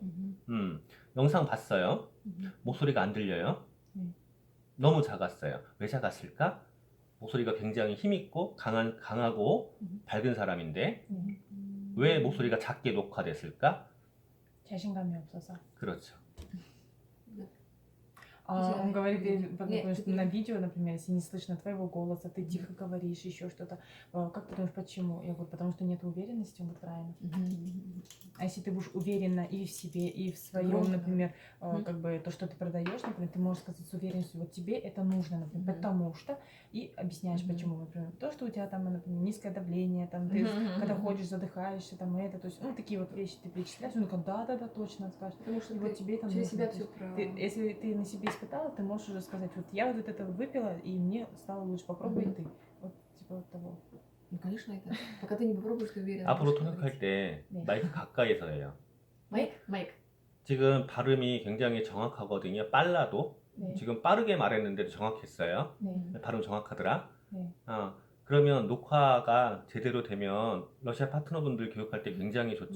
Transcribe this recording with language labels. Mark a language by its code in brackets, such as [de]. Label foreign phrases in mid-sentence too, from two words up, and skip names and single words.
[ko] 영상 봤어요. 목소리가 안 들려요. 너무 작았어요. 왜 작았을까? 목소리가 굉장히 힘있고 강하고 밝은 사람인데 왜 목소리가 작게 녹화됐을까? 자신감이 없어서. 그렇죠. [ru] Он говорит, Нет, потому что ты- на видео, например, если не слышно твоего голоса, ты тихо говоришь, еще что-то. Как ты думаешь, почему? Я говорю, потому что нет уверенности, он говорит, правильно. А если ты будешь уверена и в себе, и в своем, Громко. например, как бы то, что ты продаешь, например, ты можешь сказать с уверенностью, вот тебе это нужно, например, потому что, и объясняешь, почему, например, то, что у тебя там, например, низкое давление, там, ты когда ходишь, задыхаешься, там, это, то есть, ну, такие вот вещи ты перечисляешь, он такой, да, точно, скажешь. Потому что И вот ты тебе там через нужно, себя то все есть про... если ты на себе испытала, ты можешь уже сказать, вот я вот это выпила, и мне стало лучше, попробуй и ты. Вот, типа вот того. Ну, конечно, это. Пока ты не попробуешь, ты уверен. [ko] 앞으로 통역할 때 네. 마이크 가까이서 해요. [ru] Майк? Майк. [ko] 지금 발음이 굉장히 정확하거든요. 빨라도. 네. 지금 빠르게 말했는데도 정확했어요. 네. 발음 정확하더라. 네. 그러면 녹화가 제대로 되면 러시아 파트너분들 교육할 때 굉장히 좋죠.